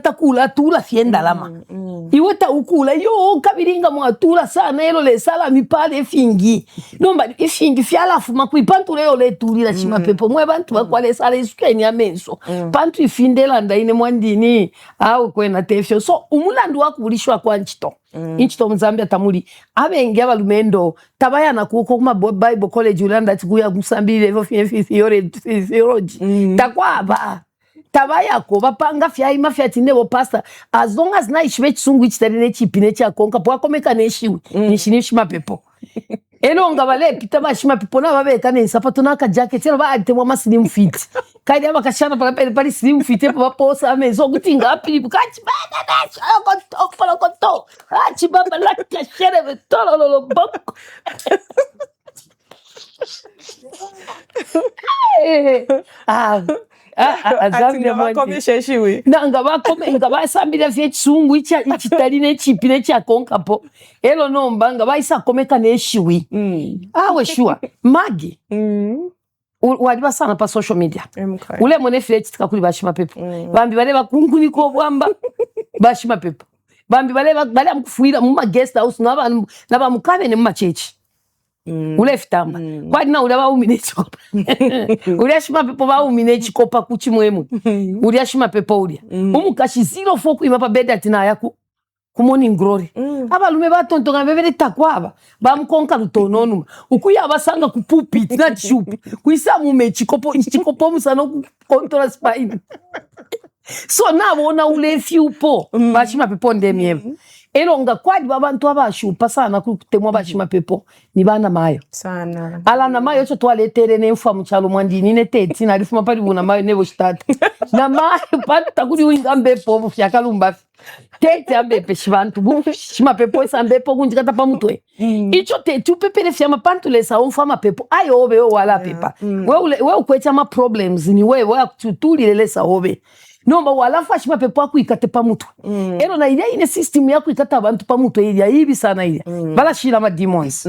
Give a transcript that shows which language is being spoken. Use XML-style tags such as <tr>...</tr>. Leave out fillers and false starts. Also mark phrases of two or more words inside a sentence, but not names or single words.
<bem>takula tula fienda lama iweta ukula yo kabiringa mwatula sana elo le sala mipale fingi nomba ifingi fyala fuma kuipantu leo le tulira shima pepo mwe bantu bakwale sala isukeni amenso pantu ifindela ndaine mwandini au kwena tefyo so umulandu wakulishwa kwa nchito inchito Mzambia tamuli abenge abalumendo tabayana kuko kuma</bem> <en>Bible college</en> <bem>ulanda tikuya kusambile evo theology takwaba tabayako bapanga fyayi mafyati nebo pastor</bem> <en>as long as</en> <bem>na ishwe chisungu ichiterine chipine cha konka po akomeka neshiwe nishima pepo enonga bale pita bashima pepo na babeka ne sapato na ka jacket ero ba atemwa maslim fit kaidi abakashana pali</bem> <en>slim fit</en> <bem>po baposa amezo gutinga api bukachi bana na koto achi baba la kashere betolo lo boko Zambia bakomeshe nanga bakome ngaba sambira fye chisungu ichitarine chipine cha konka po elo nomba ngaba isa komeka neshiwi awe shua magi waliba sana pa</bem> <en>social media</en> <bem>ule mone flex tikakuli bashima pepo bambi bale bakunguni ko bwamba bashima pepo bambi bale amkufuira mu</bem> <en>guest house</en> <bem>naba mukabene mu church ule fitamba kwa dina ule ba umine chikopa ule shima pepo ba umine chikopa kuchi mwemu ule shima pepo ule umukashi 04 kuima pa bed atina yaku ku</bem> <en>morning glory</en> <bem>abalume batontonga bebere takwaba bamkonka lutononuma ukuya abasanga ku pulpit na chupi kuisa mume chikopo musano ku</bem> <en>control spine</en> <bem>so nabona ule fiupo bashima pepo ndemyemo ero nga kwadi babantu abashupa sana kutemwa bashima pepo ni bana mayo sana ala na mayo cho twaletere n'enfa mu kyalo mwandini ne teti na alifuma pali buna mayo nebo shitata na mayo pata kuli winga mbepo bu fyakalumba teti ambepe shibantu bu shima pepo isa mbepo kunjikata pa mutwe icho teti upepele fyama pantu lesa onfa mapepo ayo obe wala pepa we ukwecha ma problems ni we akutulile lesa obe nomba walafa shima pepo akuikate pa mutwe ero na ile ine system yako ikata abantu pa mutwe ile hivi sana ile bala shira ma demons</bem>